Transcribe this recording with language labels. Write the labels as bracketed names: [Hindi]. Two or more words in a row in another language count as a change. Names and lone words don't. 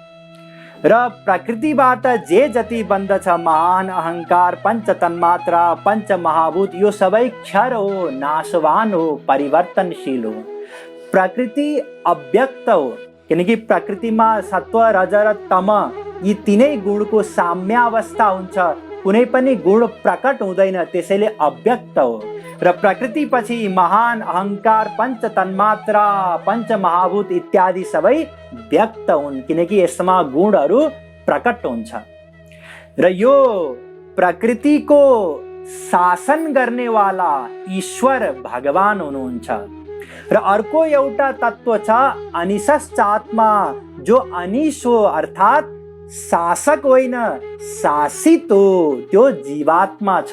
[Nepali] र प्रकृतिबाट जे जति बन्दछ महान अहङ्कार पञ्च तन्मात्रा पञ्च महाभूत यो सबै क्षर हो, नाशवान हो, परिवर्तनशील हो। प्रकृति अव्यक्त हो, किनकि प्रकृतिमा सत्व रज र तम यी तीनै गुणको साम्यावस्था हुन्छ, कुनै पनि गुण प्रकट हुँदैन, त्यसैले अव्यक्त हो। र प्रकृति पछि महान अहङ्कार पञ्च तन्मात्रा पञ्च महाभूत इत्यादि सबै व्यक्त हुन्, किनकि यसमा गुणहरू प्रकट हुन्छ। र यो प्रकृतिको शासन गर्नेवाला ईश्वर भगवान हुनुहुन्छ। र अर्को एउटा तत्व छ अनिशश्चात्मा, जो अनिश हो, अर्थात् शासक होइन, शासित हो, त्यो जीवात्मा छ।